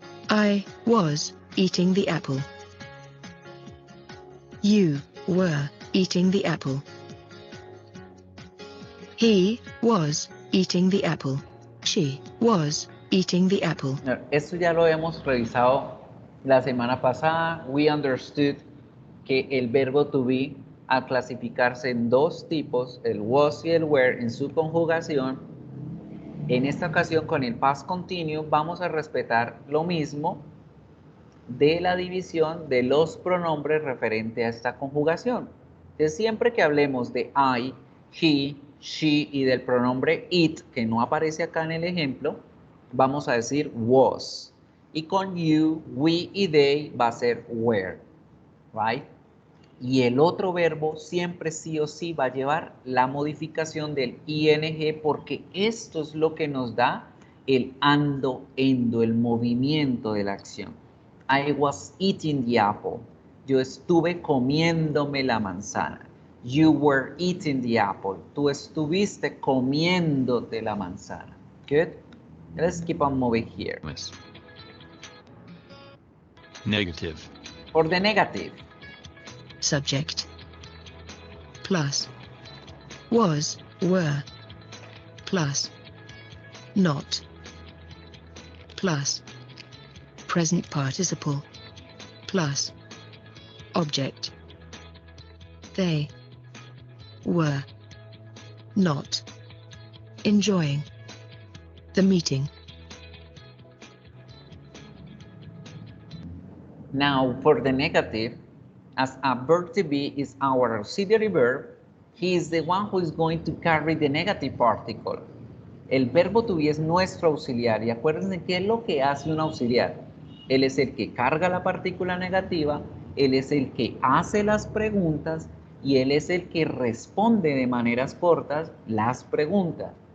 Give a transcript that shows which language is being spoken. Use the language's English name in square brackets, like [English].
[English] I was eating the apple. You were eating the apple. He was eating the apple. She was eating the apple. [Spanish] Esto ya lo hemos revisado la semana pasada. [English] We understood [Spanish] que el verbo to be, al clasificarse en dos tipos, el was y el were, en su conjugación, en esta ocasión con el past continuo vamos a respetar lo mismo de la división de los pronombres referente a esta conjugación. Entonces, siempre que hablemos de I, he, she y del pronombre it, que no aparece acá en el ejemplo, vamos a decir was. Y con you, we y they va a ser were, right? Y el otro verbo siempre sí o sí va a llevar la modificación del ing porque esto es lo que nos da el ando, endo, el movimiento de la acción. [English] I was eating the apple. [Spanish] Yo estuve comiéndome la manzana. [English] You were eating the apple. [Spanish] Tú estuviste comiéndote la manzana. [English] Good? Let's keep on moving here. Negative. For the negative. Subject. Plus. Was, were. Plus. Not. Plus. Present participle. Plus. Object. They were not enjoying the meeting. Now, for the negative, as a verb to be is our auxiliary verb, he is the one who is going to carry the negative particle. [Spanish] El verbo to be es nuestro auxiliar y acuérdense qué es lo que hace un auxiliar. Él es el que carga la partícula negativa, él es el que hace las preguntas y él es el que responde de maneras cortas las preguntas.